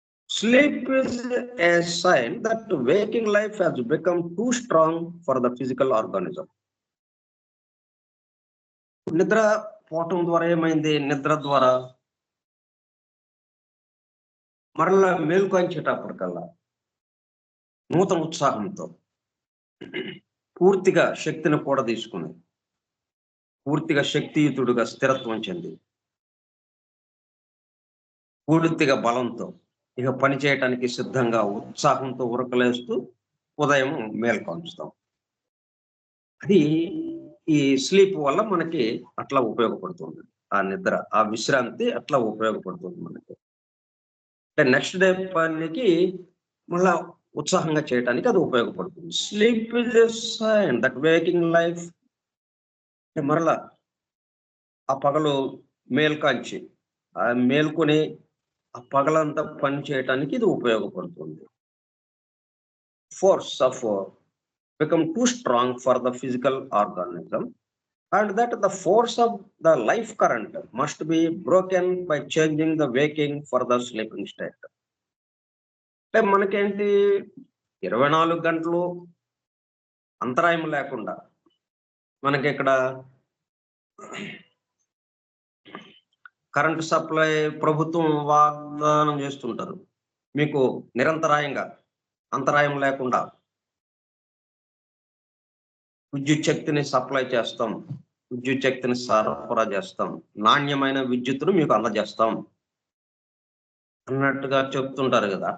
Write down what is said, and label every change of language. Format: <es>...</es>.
<en>Sleep is a sign that waking life has become too strong for the physical organism.</en> <te>నిద్ర పోవటం ద్వారా ఏమైంది? నిద్ర ద్వారా మరలా మేల్కొంచేటప్పటికల్లా నూతన ఉత్సాహంతో పూర్తిగా శక్తిని కూడా తీసుకుని, పూర్తిగా శక్తియుతుడుగా స్థిరత్వం చెంది, పూర్తిగా బలంతో ఇక పని చేయటానికి సిద్ధంగా ఉత్సాహంతో ఉరకలేస్తూ ఉదయం మేల్కొంచుతాం. అది ఈ స్లీప్ వల్ల మనకి అట్లా ఉపయోగపడుతుంది. ఆ నిద్ర, ఆ విశ్రాంతి అట్లా ఉపయోగపడుతుంది మనకి. అంటే నెక్స్ట్ డే పనికి మళ్ళా ఉత్సాహంగా చేయడానికి అది ఉపయోగపడుతుంది.</te> <en>sleep is a sign that waking life,</en> <te>మరలా ఆ పగలు మేల్కాంచి ఆ మేల్కొని ఆ పగలంతా పని చేయటానికి ఇది ఉపయోగపడుతుంది.</te> <en>Force of become too strong for the physical organism, and that the force of the life current must be broken by changing the waking for the sleeping state.</en> <te>అంటే మనకేంటి 24 గంటలు అంతరాయం లేకుండా మనకి ఇక్కడ కరెంట్ సప్లై ప్రభుత్వం వాగ్దానం చేస్తుంటారు, మీకు నిరంతరాయంగా అంతరాయం లేకుండా విద్యుత్ శక్తిని సప్లై చేస్తాం, విద్యుత్ శక్తిని సరఫరా చేస్తాం, నాణ్యమైన విద్యుత్తును మీకు అందజేస్తాం అన్నట్టుగా చెప్తుంటారు కదా.</te>